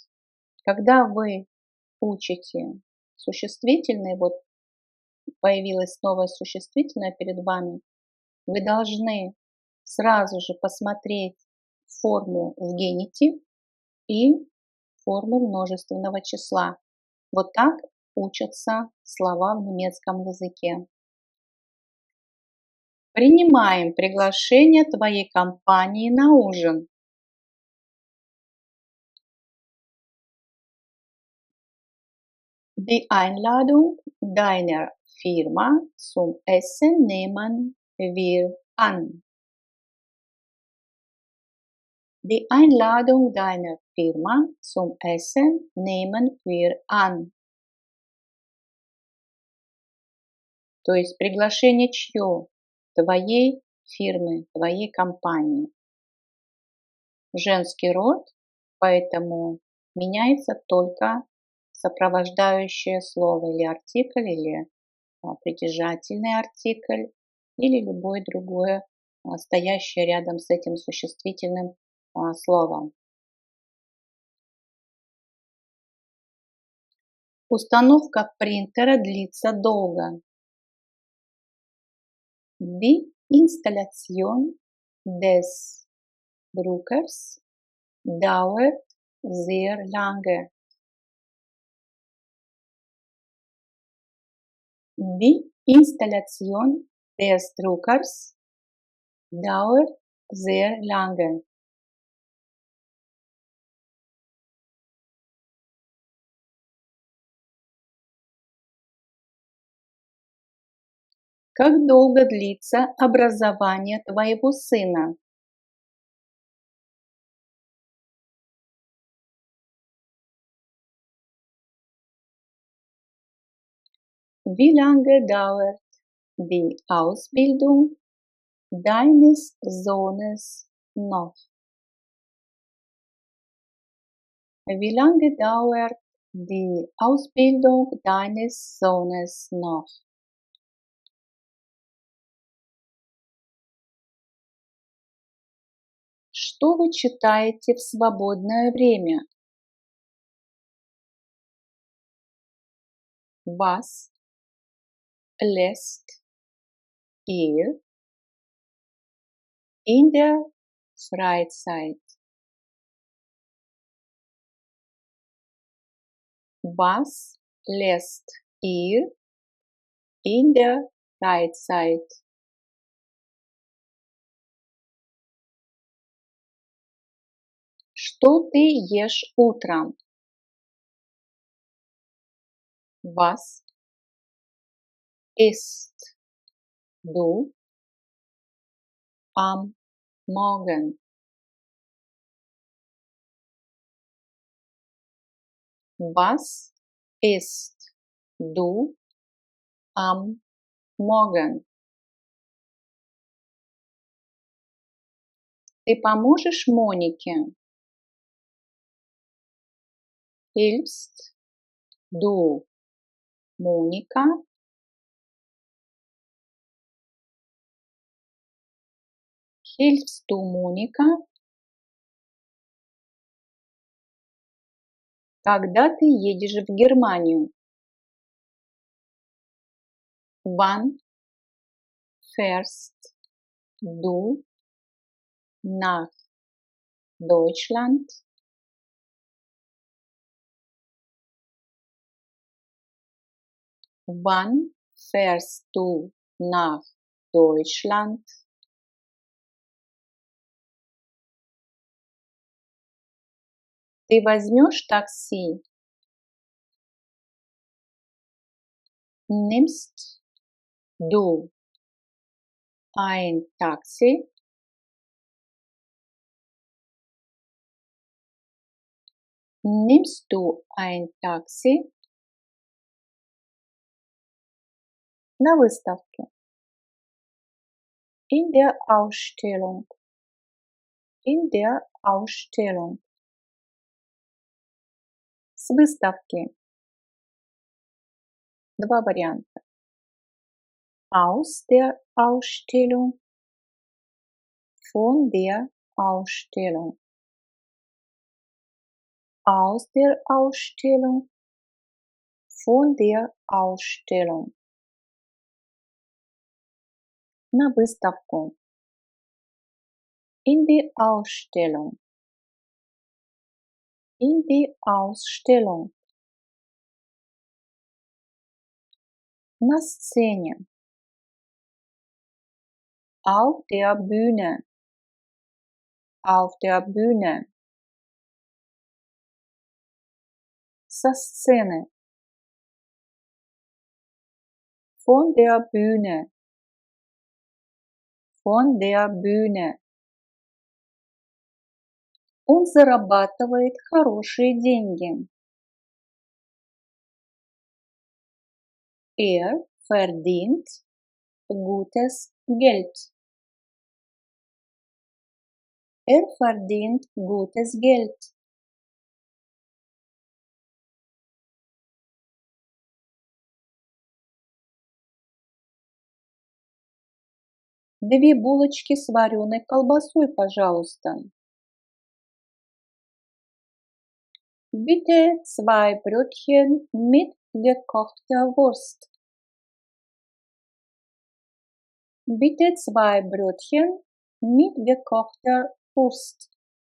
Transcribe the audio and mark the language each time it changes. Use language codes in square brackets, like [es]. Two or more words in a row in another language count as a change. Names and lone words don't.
[ru] Когда вы учите существительные, вот появилось новое существительное перед вами, вы должны сразу же посмотреть форму в генитив и форму множественного числа. Вот так учатся слова в немецком языке. Принимаем приглашение твоей компании на ужин. [de] Die Einladung deiner Firma zum Essen nehmen wir an. Die Einladung deiner Firma zum Essen nehmen wir an. [ru] То есть приглашение чье? Твоей фирмы, твоей компании. Женский род, поэтому меняется только сопровождающее слово или артикль, или притяжательный артикль, или любое другое стоящее рядом с этим существительным словом. Установка принтера длится долго. [de] Die Installation des Druckers dauert sehr lange. Die Installation des Druckers dauert sehr lange. [ru] Как долго длится образование твоего сына? [de] Wie lange dauert die Ausbildung deines Sohnes noch? Wie lange dauert die Ausbildung deines Sohnes noch? [ru] Что вы читаете в свободное время? [de] Was lässt ihr in der Freizeit? Was lässt ihr in der Freizeit? [ru] Что ты ешь утром? [de] Was isst du am Morgen? Was isst du am Morgen? [ru] Ты поможешь Монике? [de] Hilfst du Monika? Hilfst du Monika? [ru] Когда ты едешь в Германию? [de] Wann fährst du nach Deutschland? Wann fährst du nach Deutschland? [ru] Ты возьмешь такси? [de] Nimmst du ein Taxi? Nimmst du ein Taxi? [ru] На выставке. [de] In der Ausstellung. In der Ausstellung. [ru] С выставки. Два варианта. [de] Aus der Ausstellung. Von der Ausstellung. Aus der Ausstellung. Von der Ausstellung. [ru] На выставку. [de] In die Ausstellung. In die Ausstellung. [ru] На сцене. [de] Auf der Bühne. Auf der Bühne. [ru] Со сцены. [de] Von der Bühne. Von der Bühne. [ru] Он зарабатывает хорошие деньги. [de] Er verdient gutes Geld. Er verdient gutes Geld. [ru] Две булочки с вареной колбасой, пожалуйста. [de] Bitte zwei Brötchen mit gekochter Wurst. Bitte zwei Brötchen mit gekochter Wurst.